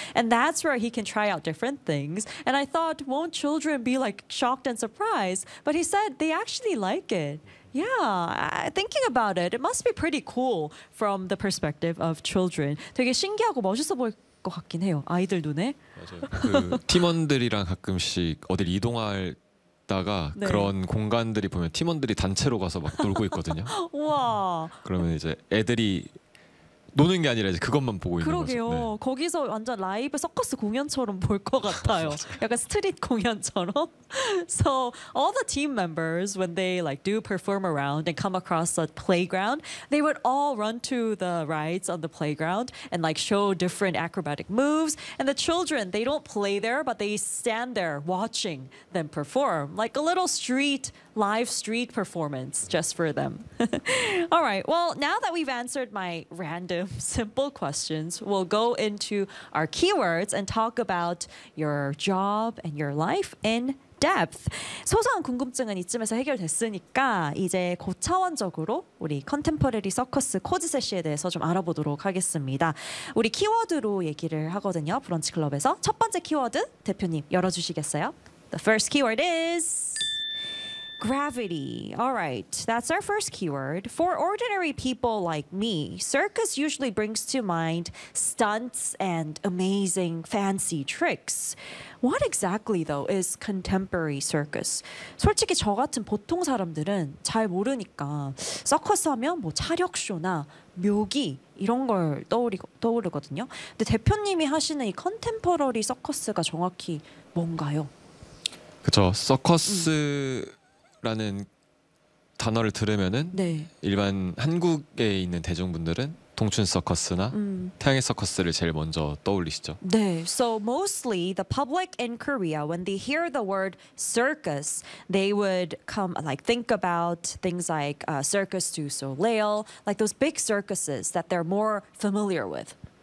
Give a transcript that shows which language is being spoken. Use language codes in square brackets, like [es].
[en] And that's where he can try out different things. And I thought, won't children be like shocked and surprised? But he said they actually like it. Yeah, thinking about it, it must be pretty cool from the perspective of children. [ko] 되게 신기하고 멋있어 보일 것 같긴 해요. 아이들 눈에. 맞아요. 그 팀원들이랑 가끔씩 어딜 이동할 다가 네. 그런 공간들이 보면 팀원들이 단체로 가서 막 놀고 있거든요. 와. 그러면 이제 애들이 노는 게 아니라 이제 그것만 보고 있는 거죠. 그러게요. 네. 거기서 완전 라이브 서커스 공연처럼 볼 것 같아요. 약간 스트릿 공연처럼. [en] So all the team members when they like do perform around and come across a playground, they would all run to the rides on the playground and like show different acrobatic moves. And the children, they don't play there, but they stand there watching them perform, like a little street. Live street performance just for them. All right, well, now that we've answered my random simple questions, we'll go into our keywords and talk about your job and your life in depth. [ko] 소소한 궁금증은 이쯤에서 해결됐으니까 이제 고차원적으로 우리 컨템포러리 서커스 코드 세시에 대해서 좀 알아보도록 하겠습니다. 우리 키워드로 얘기를 하거든요, 브런치 클럽에서. 첫 번째 키워드 대표님 열어주시겠어요? [en] The first keyword is... Gravity. All right, that's our first keyword. For ordinary people like me, circus usually brings to mind stunts and amazing fancy tricks. What exactly, though, is contemporary circus? [ko] 솔직히 저 같은 보통 사람들은 잘 모르니까 서커스 하면 뭐 차력쇼나 묘기 이런 걸 떠오르거든요. 근데 대표님이 하시는 이 컨템포러리 서커스가 정확히 뭔가요? 그렇죠. 서커스... 라는 단어를 들으면은 네. 일반 한국에 있는 대중분들은 동춘 서커스나 태양의 서커스를 제일 먼저 떠올리시죠. 네. [en] So mostly the public in Korea when they hear the word circus, they would come like think about things like Circus du Soleil, like those big circuses that they're more familiar with.